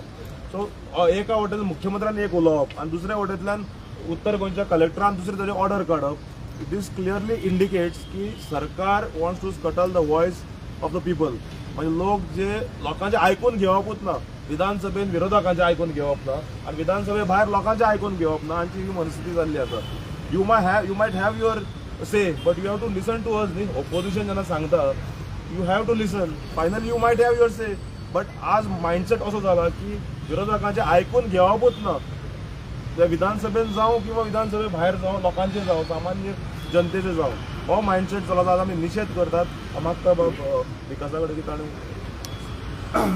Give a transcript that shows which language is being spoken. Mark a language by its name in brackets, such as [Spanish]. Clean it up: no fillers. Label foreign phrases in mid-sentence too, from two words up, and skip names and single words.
[Konkani] सो एका वटेन मुख्यमंत्र्यान एक उलोवप आनी दुसऱ्या वटेंतल्यान उत्तर गोंयच्या कलेक्टरान दुसरे तरे ऑर्डर काडप. [English] This clearly indicates [Konkani] की सरकार [English] wants to scuttle the voice of the people. [Konkani] म्हणजे लोक जे लोकांचे आयकून घेवपूच ना, विधानसभेन विरोधकांचे आयकून घेवप ना आणि विधानसभे भायर लोकांचे आयकून घेवप ना, हांची ही मनस्थिती जाल्ली आसा. [English] You might have your say but you have to listen to us. [Konkani] न्ही ऑपोजिशन जेन्ना सांगता [English] you have to listen. Finally you might have your say, but [Konkani] आज मायंडसेट असो जाला की विरोधकांचे आयकून घेवपूच ना. ते विधानसभेन जावं किंवा विधानसभे भायर जावं, लोकांचे जावं, सामान्य जनतेचे जावं, हो मायंडसेट चलता. आमी निशेध करतात. मागता विकासा कडेन कितें आनी